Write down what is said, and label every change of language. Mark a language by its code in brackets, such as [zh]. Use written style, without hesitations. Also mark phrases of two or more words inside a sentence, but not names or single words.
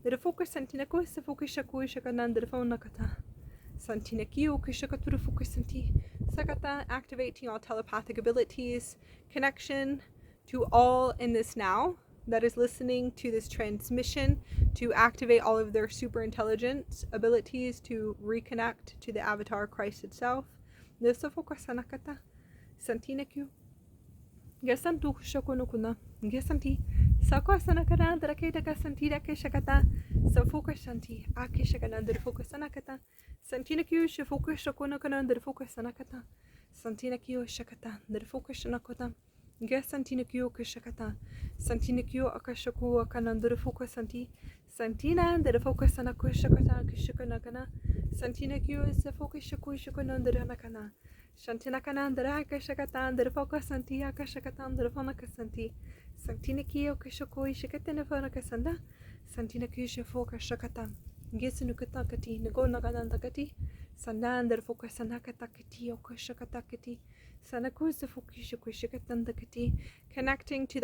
[en] Activating all telepathic abilities, connection to all in this now that is listening to this transmission to activate all of their super intelligence abilities to reconnect to the avatar Christ itself. Gesantu shokunukuna, gesanti, sako sanakata, draketa santida keshakata, safuka shanti, akeshakanan der fokusanakata, santina kyu shifuka shokunakanan der fokusanakata, santina kyu shakata, der fokusanakota, gesantina kyu keshakata, santina kyu akashaku akanan der fokusanti, santina der fokusanakushakata kishakanakana, santina kyu sefokishaku shakanan der hanakana. Shantina kanandra kashakatan der fokasanti akashakatan der fonakasanti santina kio kashokoi shakatena fonakasanda santina kisha foka shakatan gesunukatakati nagonagandakati sanan der fokasanakatakati okashakatakati sanakusa fokishakatan connecting to the